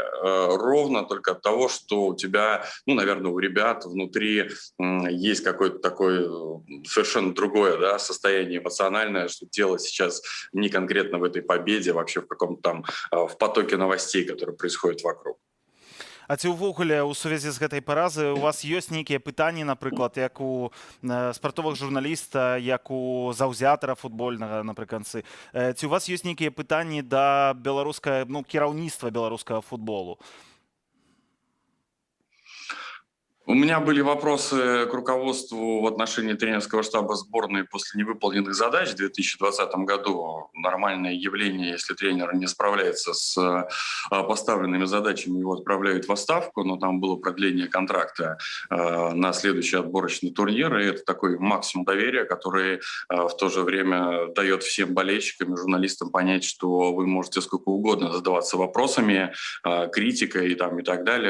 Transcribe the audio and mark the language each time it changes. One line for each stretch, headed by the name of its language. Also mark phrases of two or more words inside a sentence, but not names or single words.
Russian: Ровно только от того, что у тебя, наверное, у ребят внутри есть какое-то такое совершенно другое состояние эмоциональное, что дело сейчас не конкретно в этой победе, вообще в каком-то там в потоке новостей, которые происходят вокруг.
Belarusian: А ці ўвогуле ў сувязі з гэтай паразай у вас ёсць нейкія пытанні, напрыклад, як у спартовых журналіста, як у заўзятара футбольнага напрыканцы? Ці у вас ёсць нейкія пытанні да кіраўніцтва беларускага футболу?
Russian: У меня были вопросы к руководству в отношении тренерского штаба сборной после невыполненных задач в 2020 году. Нормальное явление, если тренер не справляется с поставленными задачами, его отправляют в отставку, но там было продление контракта на следующий отборочный турнир, и это такой максимум доверия, который в то же время дает всем болельщикам и журналистам понять, что вы можете сколько угодно задаваться вопросами, критикой и так далее.